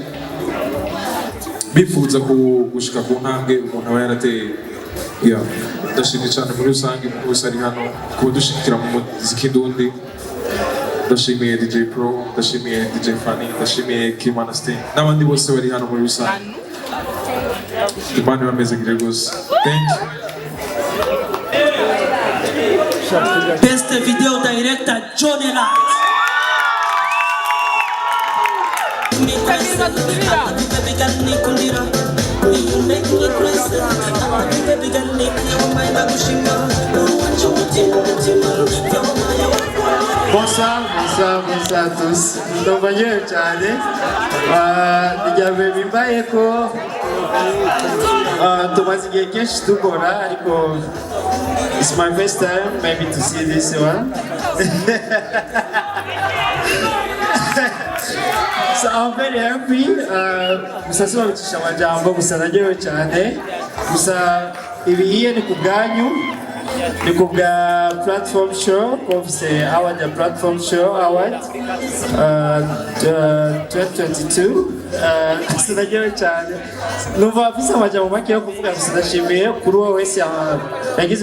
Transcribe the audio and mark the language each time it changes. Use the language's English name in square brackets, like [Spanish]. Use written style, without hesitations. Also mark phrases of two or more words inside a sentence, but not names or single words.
[Rundi] bifuza gushika ku ntambwe umuntu aba yarateye ndashimye cyane muri rusange bose ari hano kuba dushikira mu muziki ndundi ndashimiye DJ Pro ndashimiye DJ Fanny ndashimiye Kimana Stein n'abandi bose bari hano muri rusange Imana bameze gire gose [English] thank you. Best video director Johnny Lat. [French] Bonsoir à tous. Donc, [Rundi] bimbaye ko tumaze igihe kenshi dukora ariko [English] it's my first time maybe to see this one. So I'm very happy. [Rundi] Gusa sibabicisha amajambo gusa naryohewe cyane gusa ibihiye ni ku bwanyu ni ku bwa platform show kofise award ya platform show award 2022 gusa naryohewe cyane numva afise amajambo make yo kuvuga gusa ndashimiye kuri wowe wese yagize